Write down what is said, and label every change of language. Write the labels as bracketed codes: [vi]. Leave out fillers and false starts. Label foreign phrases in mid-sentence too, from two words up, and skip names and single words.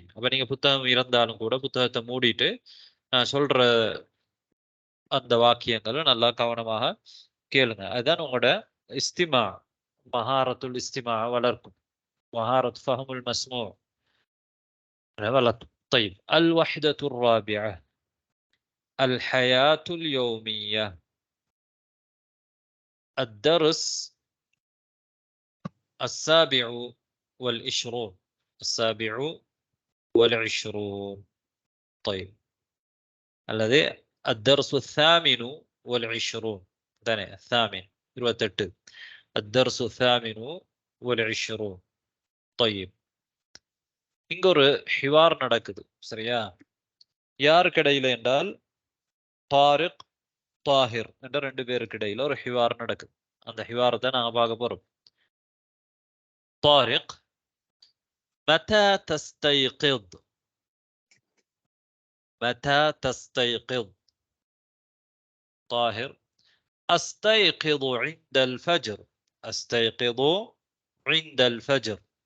[ta] அப்ப நீங்க புத்தகம் இருந்தாலும் கூட புத்தகத்தை மூடிட்டு நான் சொல்ற அந்த வாக்கியங்களை நல்லா கவனமாக கேளுங்க. அதுதான் உங்களோட இஸ்திமா, [ar] مهارة الاستماع [ta] வளர்க்கும். [ar] مهارة فهم المسموع வளர்க்கும். طيب الوحدة الرابعة. الحياة اليومية. الدرس 27. 27. طيب الذي الدرس 28. ثاني 28. الدرس 28. [ta] طيب இங்க ஒரு ஹிவார் நடக்குது, சரியா? யாருக்கு இடையில என்றால் தாரிக், தாஹிர் என்ற 2 பேருக்கு இடையில ஒரு ஹிவார் நடக்குது. அந்த ஹிவாரத்தை நாங்க பார்க்க போறோம். [ar] طارق متى تستيقظ؟ متى تستيقظ؟ طاهر أستيقظ عند الفجر. أستيقظ عند الفجر.